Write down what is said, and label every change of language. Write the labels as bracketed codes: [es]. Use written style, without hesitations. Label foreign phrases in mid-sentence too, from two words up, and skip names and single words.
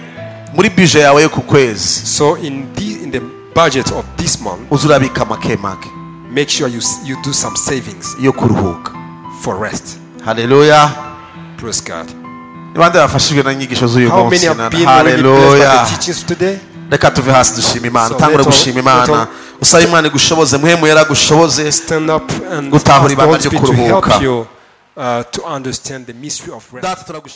[en] So in the budget of this month, make sure you do some savings for rest. Hallelujah. Praise God. How many have been really blessed by the teachings today? [rn] Reka tuve hasi dushima Imana tangure gushima Imana usaba Imana igushoboze muhemu yaragushoboze gutahura ibanga ryo kuruhuka [en] to understand the mystery of rest.